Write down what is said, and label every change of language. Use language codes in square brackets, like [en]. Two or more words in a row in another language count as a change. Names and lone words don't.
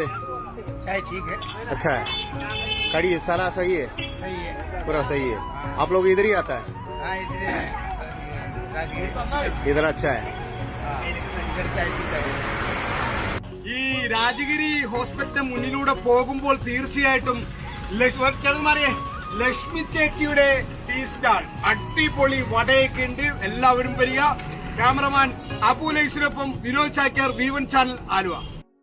[hi] चाय ठीक है, अच्छा है. कड़ी सारा सही है? सही है, पूरा सही है. आप लोग इधर ही आता है? इधर अच्छा है. [ml] ഈ രാജഗിരി ഹോസ്പിറ്റലിന്റെ മുന്നിലൂടെ പോകുമ്പോൾ തീർച്ചയായിട്ടും ലക്ഷ്മി ചേച്ചിയുടെ [en] tea stall [ml] അടിപൊളി വടയൊക്കെ ഉണ്ട്. എല്ലാവരും വരിക. ക്യാമറമാൻ അബുലൈസിനൊപ്പം വിനോദ് ചാക്യാർ, V1 ചാനൽ, ആലുവ.